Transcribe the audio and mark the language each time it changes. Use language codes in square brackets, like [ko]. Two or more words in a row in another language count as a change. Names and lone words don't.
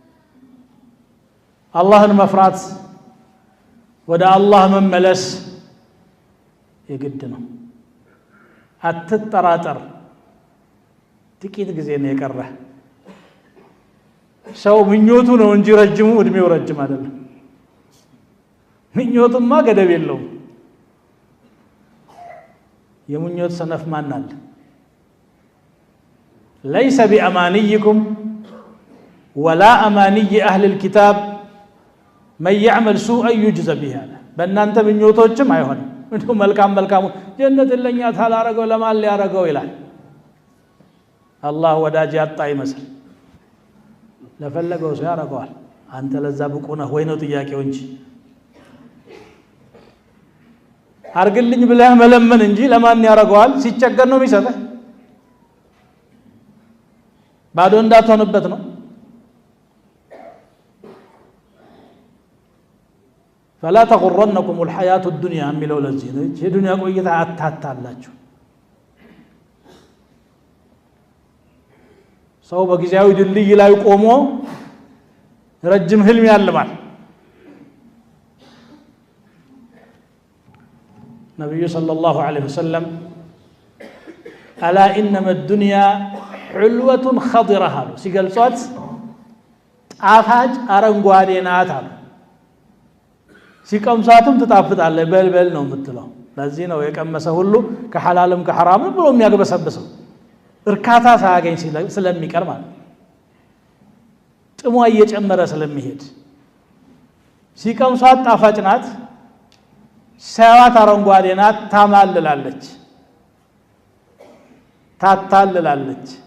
[am] አላህን መፍራት ወደ አላህ መመለስ የግድ ነው። አትጠራጠር፣ ጥቂት ጊዜ ነው የቀረህ። ሰው ምኞቱ ነው እንጂ ረጅሙ እድሜው ረጅም አይደለም። ምኞቱማ ገደብ የለውም። የምኞት ሰነፍ ማን አለ? [ar] ليس بأمانيكم ولا أماني أهل الكتاب من يعمل سوءا يجزى به [am] በእናንተ ምኞቶችም አይሆንም። እንደው መልካም ጀነት ለኛ ታላረገው ለማን ሊያረገው ይላል። አላህ ወዳጅ ያጣ ይመስል ለፈለገው ሰው ያረጋዋል። አንተ ለዛ ብቁ ነህ ወይ ነው ጥያቄው እንጂ አርግልኝ ብለህ መለመን እንጂ ለማን ያረጋዋል? ሲቸገር ነው የሚሰጠህ። ባዶ እንዳትሆንበት ነው። [ar] فلا تغرنكم الحياة الدنيا [am] የሚለው ለዚህ ነው። የዱንያ ቆይታ አታታላችሁ። ሰው በጊዜያዊ ድልድይ ላይ ቆሞ ረጅም ህልም ያልማል። ነብዩ [ar] صلى الله عليه وسلم ألا إنما الدنيا حلوة خضرة [am] ሲገልጿት ጣፋጭ አረንጓዴ ናት አሉ። ሲቀምሳትም ትጣፍጣለች፣ በልበል ነው የምትለው። ለዚህ ነው የቀመሰ ሁሉ ከሐላልም ከሐራምም ብሎ የሚያገበሰብሰው እርካታ ሳያገኝ ስለሚቀር ማለት ጥሟ እየጨመረ ስለሚሄድ ሲቀምሷት ጣፋጭ ናት ሲያዋት አረንጓዴ ናት ታማልላለች ታታልላለች